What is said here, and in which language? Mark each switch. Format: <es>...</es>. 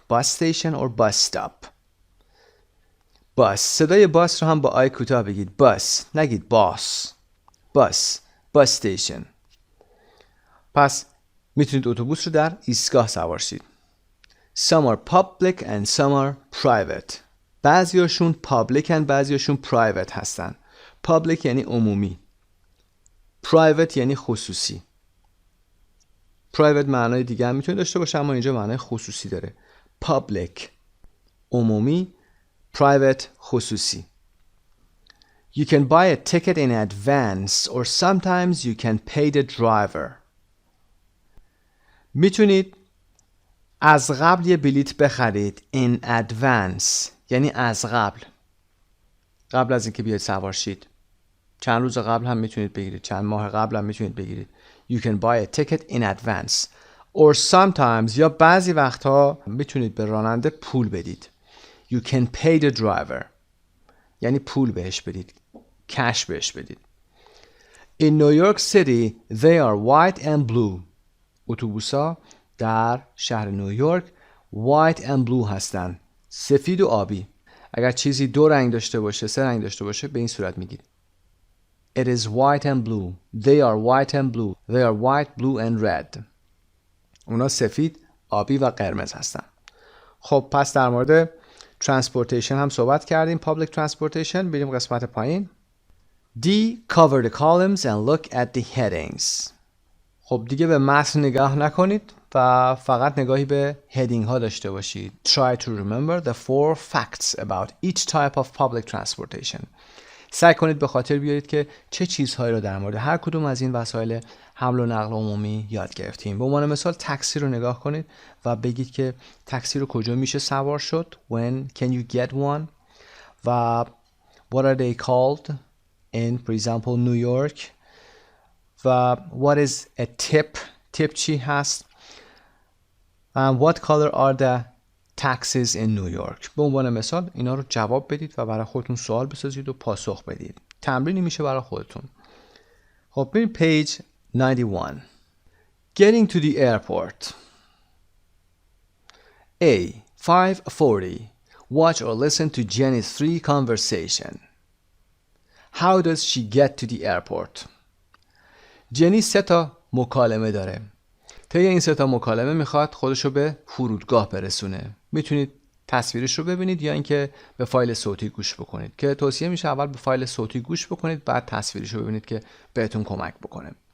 <en>Bus station or bus stop.</en> <fa>باس، صدای باس رو هم با آی کوتاه بگید. باس، نگید باس. باس، باس استیشن. پس میتونید اتوبوس رو در ایستگاه سوار شید.</fa> <en>Some are public and some are private.</en> <fa>بعضیاشون public and بعضیاشون private هستن. Public یعنی عمومی. Private یعنی خصوصی. Private معنای دیگه هم میتونه داشته باشه اما اینجا معنای خصوصی داره. Public عمومی، private خصوصی.</fa> <en>You can buy a ticket in advance or sometimes you can pay the driver.</en> <fa>میتونید از قبل یه بلیت بخرید. in advance یعنی از قبل، قبل از اینکه بیاید سوار شید. چند روز قبل هم میتونید بگیرید، چند ماه قبل هم میتونید بگیرید.</fa> <en>You can buy a ticket in advance or sometimes</en> <fa>یا بعضی وقتها میتونید به راننده پول بدید.</fa> <en>You can pay the driver</en> <fa>یعنی پول بهش بدید، کش بهش بدید.</fa> <en>In New York City they are white and blue.</en> <fa>اتوبوس‌ها در شهر نیویورک</fa> <en>white and blue</en> <fa>هستن، سفید و آبی. اگر چیزی دو رنگ داشته باشه، سه رنگ داشته باشه، به این صورت میگید</fa> <en>It is white and blue. They are white and blue. They are white, blue and red.</en> <fa>اونا سفید، آبی و قرمز هستن. خب پس در مورد transportation هم صحبت کردیم.</fa> <en>Public transportation.</en> <fa>بریم قسمت پایین. D.</fa> <en>Cover the columns and look at the headings.</en> <fa>خب دیگه به متن نگاه نکنید و فقط نگاهی به هدینگ ها داشته باشید.</fa> <en>Try to remember the 4 facts about each type of public transportation.</en> <fa>سعی کنید به خاطر بیارید که چه چیزهایی رو در مورد هر کدوم از این وسایل حمل و نقل عمومی یاد گرفتیم. به عنوان مثال تاکسی رو نگاه کنید و بگید که تاکسی رو کجا میشه سوار شد.</fa> <en>When can you get one? و what are they called in, for example, New York? و what is a tip? tip</en> <fa>چی هست؟</fa> <en>And what color are the taxis in New York?</en> <fa>به عنوان مثال اینا رو جواب بدید و برای خودتون سوال بسازید و پاسخ بدید. تمرینی میشه برای خودتون. خب بریم</fa> <en>page 91. Getting to the airport. A. 5:40. Watch or listen to Jenny's 3 conversation. How does she get to the airport?</en> <fa>جنی 3 مکالمه داره. طی این 3 مکالمه میخواد خودشو به فرودگاه برسونه. میتونید تصویرش رو ببینید یا اینکه به فایل صوتی گوش بکنید که توصیه میشه اول به فایل صوتی گوش بکنید بعد تصویرش رو ببینید که بهتون کمک بکنه.</fa>